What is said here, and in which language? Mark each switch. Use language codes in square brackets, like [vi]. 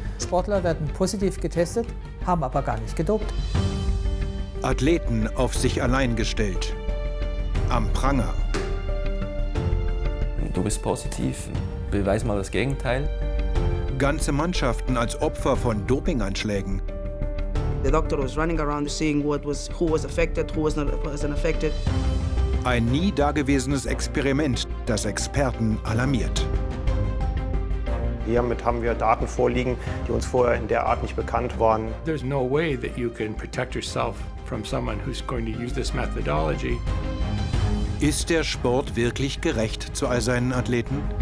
[de] Sportler werden positiv getestet, haben aber gar nicht gedopt. Athleten auf sich allein gestellt. Am Pranger. Du bist positiv, beweis mal das Gegenteil. Ganze Mannschaften als Opfer von Dopinganschlägen. [en] The doctor was running around seeing who was affected, who wasn't affected. [de] Ein nie dagewesenes Experiment, das Experten alarmiert. Hiermit haben wir Daten vorliegen, die uns vorher in der Art nicht bekannt waren. [en] There's no way that you can protect yourself from someone who's going to use this methodology. [de] Ist der Sport wirklich gerecht zu all seinen Athleten?